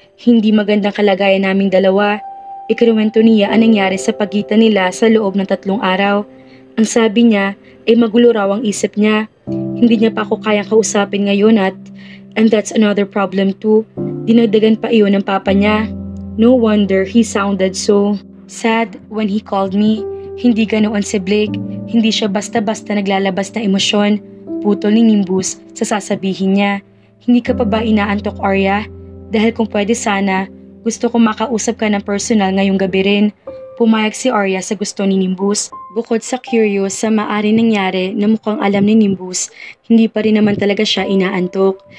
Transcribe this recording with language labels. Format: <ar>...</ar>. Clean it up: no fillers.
<tl>Hindi magandang kalagayan naming dalawa. Ikinuwento niya ang nangyari sa pagitan nila sa loob ng 3 araw. Ang sabi niya ay magulo raw ang isip niya. Hindi niya pa ako kayang kausapin ngayon</tl> <en>and that's another problem too.</en> <tl>Dinagdagan pa iyon ng papa niya.</tl> <en>No wonder he sounded so sad when he called me.</en> <tl>Hindi ganoon si Blake. Hindi siya basta-basta naglalabas na emosyon. Putol ni Nimbus sa sasabihin niya. Hindi ka pa ba inaantok, Arya? Dahil kung pwede sana, gusto ko makausap ka ng personal ngayong gabi rin. Pumayag si Arya sa gusto ni Nimbus. Bukod sa curious sa maaring nangyari na mukhang alam ni Nimbus, hindi pa rin naman talaga siya inaantok.</tl>